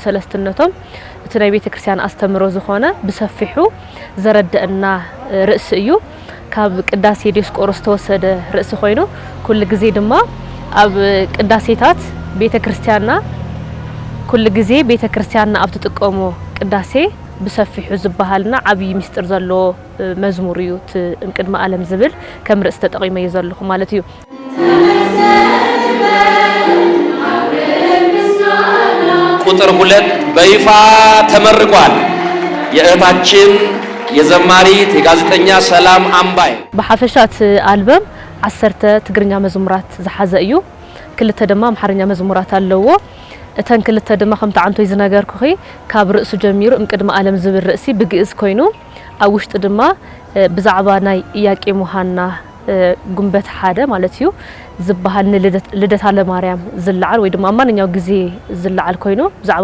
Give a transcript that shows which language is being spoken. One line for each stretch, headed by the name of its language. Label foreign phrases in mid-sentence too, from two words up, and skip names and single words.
Tigrinya: ሰለስትነቶም እቲ ናይ ቤተ ክርስቲያን አስተምሮ ዝኾነ ብሰፊሑ ዘረደአና ርእስ እዩ ካብ ቅዳሴ ዲዮስቆሮስ ተወሰደ ርእስ ኮይኑ ኩሉ ግዜ ድማ ኣብ ቅዳሴታት ቤተ ክርስቲያንና ኩሉ ግዜ ቤተ ክርስቲያንና ኣብ ተጥቀሙ ቅዳሴ ብሰፊሑ ዝበሃልና ዓብይ ሚስጥር ዘሎ መዝሙር እዩ እምቅድመ ዓለም ዝብል ከም ርእስ ተጠቂመ ይዘልኹ ማለት እዩ
Amharic: ቁጥር 2 በይፋ ተመርቋል የእህታችን የዘማሪት የጋዜጠኛ ሰላም አምባይ
Tigrinya: በሐፈሻት አልበም 10 ትግርኛ መዝሙራት ዝሓዘ እዩ ክልተ ድማ አምሐረኛ መዝሙራት ኣለዎ እተን ክልተ ድማ ከም ተዓንቶ ይዝነገርኩ ካብ ርእሱ ጀሚሩ እምቅድመ ዓለም ዝብል ርእሲ ብግዕዝ ኮይኑ ኣብ ውሽጢ ድማ ብዛዕባ ናይ ኢያቄም ወሃና ጉንበት ሓደ ማለት እዩ ዝበሃል ልደታ ለማርያም ዝልዓል ወይ ድማ ማንኛው ግዜ ዝልዓል ኮይኑ ብዛዕባ